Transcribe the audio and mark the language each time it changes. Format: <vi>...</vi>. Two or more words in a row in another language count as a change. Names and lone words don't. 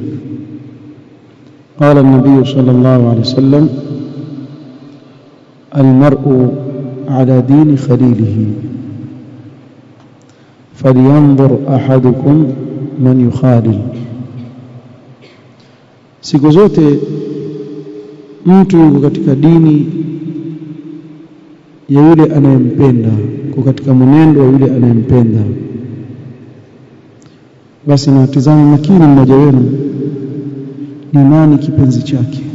<ar>قال النبي صلى الله عليه وسلم المرء على دين خليله فلينظر أحدكم من يخالل.</ar> <sw>siku zote mtu yuko katika dini ya yule anayempenda, kwa katika mwenendo wa yule anayempenda. Basi na tazame makini mmoja wenu ni nani kipenzi chake.</sw>